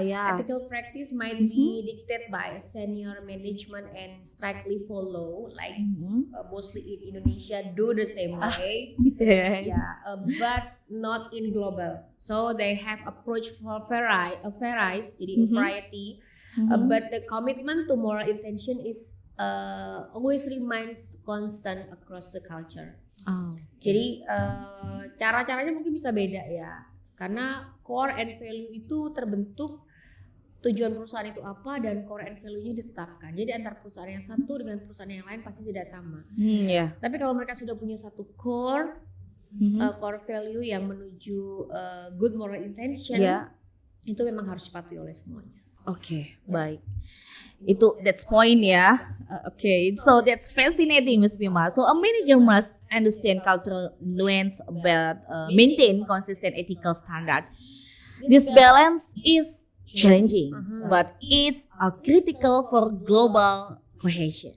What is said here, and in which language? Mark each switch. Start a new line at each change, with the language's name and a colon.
English: Ethical practice might be dictated by senior management and strictly follow, like mostly in Indonesia do the same way. Yes. But not in global. So they have approach for varies, jadi variety. But the commitment to moral intention is always remains constant across the culture.
Indonesian: Jadi cara-caranya mungkin bisa beda ya, karena core and value itu terbentuk, tujuan perusahaan itu apa dan core and value-nya ditetapkan. Jadi antara perusahaan yang satu dengan perusahaan yang lain pasti tidak sama. Tapi kalau mereka sudah punya satu core value yang menuju good moral intention, itu memang harus dipatuhi oleh semuanya. Oke, baik.
English: That's point
Indonesian: ya.
English: So that's fascinating, Ms. Pima. So a manager must understand cultural nuance but maintain consistent ethical standard. This balance is challenging, but it's critical for global cohesion.